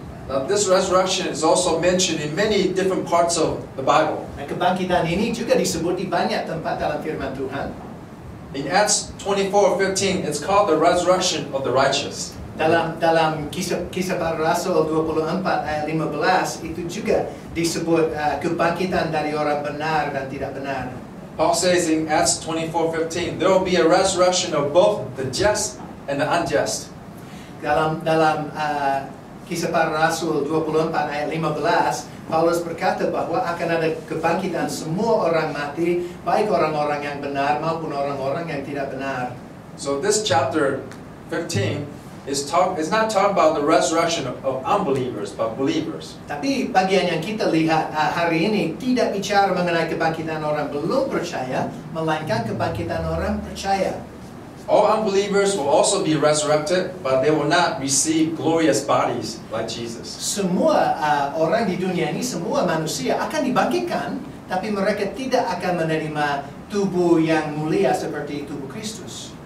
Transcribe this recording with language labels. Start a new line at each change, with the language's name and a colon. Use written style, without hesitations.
English: Now, this resurrection is also mentioned in many different parts of the Bible.
Indonesian: Dan kebangkitan ini juga disebut di banyak tempat dalam firman Tuhan.
English: In Acts 24:15, it's called the resurrection of the righteous.
Indonesian: Dalam kisah para rasul 24 ayat 15 itu juga disebut kebangkitan dari orang benar dan tidak benar.
English: Paul says in Acts 24:15, there will be a resurrection of both the just and the unjust.
Indonesian: Dalam kisah para rasul 24 ayat 15, Paulus berkata bahwa akan ada kebangkitan semua orang mati, baik orang-orang yang benar maupun orang-orang yang tidak benar.
English: So this chapter 15 is not talking about the resurrection of unbelievers, but believers.
Indonesian: Tapi bagian yang kita lihat hari ini tidak bicara mengenai kebangkitan orang belum percaya, melainkan kebangkitan orang percaya.
English: All unbelievers will also be resurrected, but they will not receive glorious bodies like Jesus.
Indonesian: Semua orang di dunia ini, semua manusia akan dibangkitkan, tapi mereka tidak akan menerima tubuh yang mulia seperti tubuh Kristus.